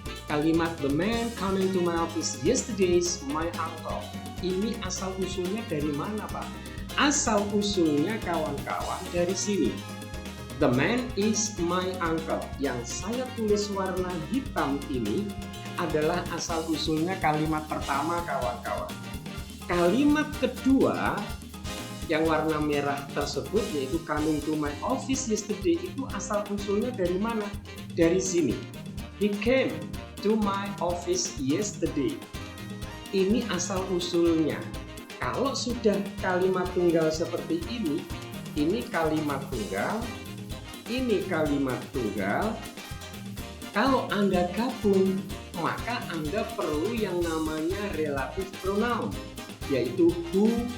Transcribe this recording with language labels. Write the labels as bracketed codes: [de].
[en] Kalimat the man coming to my office yesterday is my uncle. [id] Ini asal-usulnya dari mana, Pak? Asal-usulnya kawan-kawan dari sini. [en] The man is my uncle. [id] Yang saya tulis warna hitam ini adalah asal-usulnya kalimat pertama kawan-kawan. Kalimat kedua yang warna merah tersebut yaitu [en] coming to my office yesterday [id] itu asal-usulnya dari mana? Dari sini. [en] He came to my office yesterday. [id] Ini asal-usulnya. Kalau sudah kalimat tunggal seperti ini kalimat tunggal, ini kalimat tunggal. Kalau Anda gabung, maka Anda perlu yang namanya relative pronoun, yaitu who.